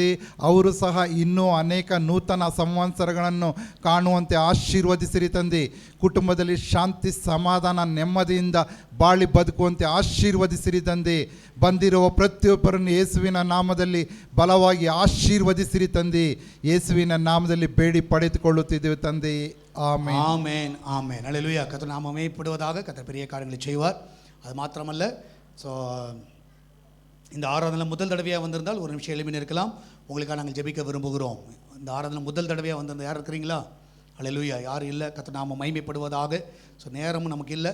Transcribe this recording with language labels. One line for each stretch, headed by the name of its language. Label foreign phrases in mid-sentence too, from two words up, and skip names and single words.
Kannada: ಅವರು ಸಹ ಇನ್ನೂ ಅನೇಕ ನೂತನ ಸಂವತ್ಸರಗಳನ್ನು ಕಾಣುವಂತೆ ಆಶೀರ್ವದಿಸಿರಿ ತಂದೆ. ಕುಟುಂಬದಲ್ಲಿ ಶಾಂತಿ, ಸಮಾಧಾನ, ನೆಮ್ಮದಿಯಿಂದ ಬಾಳಿ ಬದುಕುವಂತೆ ಆಶೀರ್ವದಿಸಿರಿ ತಂದೆ. ಬಂದಿರುವ ಪ್ರತಿಯೊಬ್ಬರನ್ನು ಯೇಸುವಿನ ನಾಮದಲ್ಲಿ ಬಲವಾಗಿ ಆಶೀರ್ವದಿಸಿರಿ ತಂದೆ. ಯೇಸುವಿನ ನಾಮದಲ್ಲಿ ಬೇಡಿ ಪಡೆದುಕೊಳ್ಳುತ್ತಿದ್ದೇವೆ ತಂದೆ.
Tamil: ஆமென் ஆமென் ஆமென் அல்லேலூயா. கர்த்தர் நாம மகிமைப்படுவதாக. கர்த்தர் பெரிய காரியங்களை செய்வார். அது மாத்திரமல்ல, ஸோ இந்த ஆராதனை முதல் தடவையாக வந்திருந்தால் ஒரு நிமிஷம் எழுப்பி இருக்கலாம். உங்களுக்காக நாங்கள் ஜெபிக்க விரும்புகிறோம். இந்த ஆராதனை முதல் தடவையாக வந்திருந்தால் யார் இருக்கிறீங்களா? அல்லேலூயா. யாரும் இல்லை. கர்த்தர் நாம மகிமைப்படுவதாக. ஸோ நேரமும் நமக்கு இல்லை.